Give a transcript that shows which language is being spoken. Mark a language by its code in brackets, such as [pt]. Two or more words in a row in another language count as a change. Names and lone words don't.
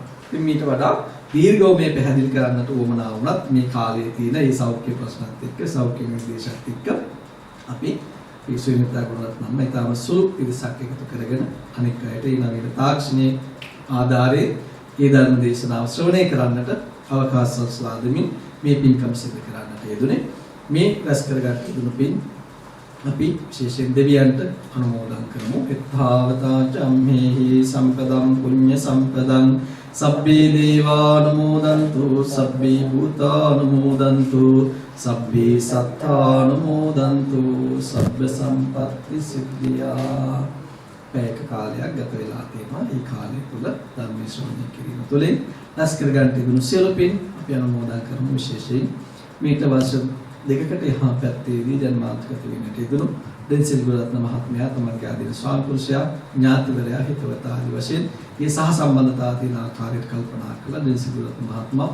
[si] ඉතින් මීට වඩා දීර්ඝව මේ පැහැදිලි කරන්නට උවමනා වුණත් මේ කාලයේ තියෙන මේ සෞඛ්‍ය ප්‍රශ්නත් එක්ක, සෞඛ්‍ය නිර්දේශත් එක්ක අපි විශ්වවිද්‍යාල ගුණරත්නම ඊටම සුළු පිරිසක් එකතු කරගෙන අනෙක් අයට ඊළඟට තාක්ෂණයේ ආධාරයේ මේ ධර්ම දේශනාව ශ්‍රවණය කරන්නට අවකාශ සලසා දෙමින් මේ පින්කම් සිදු කරන්නට යෙදුනේ. මේ රැස් කරගත් දුණු පින් අපි විශේෂයෙන් දෙවියන්ට අනුමෝදන් කරමු. [pi] එත්තාවතා චම්මේහි සම්පදම් පුඤ්ඤ සම්පදං සබ්බේ දේවානුමෝදන්තු සබ්බේ භූතානුමෝදන්තු සබ්බේ සත්තානුමෝදන්තු සබ්බ සම්පත්ති සිද්ධියා. [si] පැයක කාලයක් ගත වෙලා තියෙනවා. මේ කාලය තුල ධර්ම ශ්‍රවණය කිරීම තුළින් රැස් කරගන්න තිබුණු සියලු පින් අපි අනුමෝදන් කරමු. විශේෂයෙන් මේට වර්ෂ දෙකකට එහා පැත්තේදී ජන්මාන්තගත වෙන්නට යෙදුණු දෙන්සිල් ගුණරත්න මහත්මයා තමන්ගේ ආදීන ස්වාමි පුරුෂයා ඥාතිවරයා හිතවතා ආදී වශයෙන් මේ සහ සම්බන්ධතා තියෙන ආකාරයට කල්පනා කළා දෙන්සිල් ගුණරත්න මහත්මයා.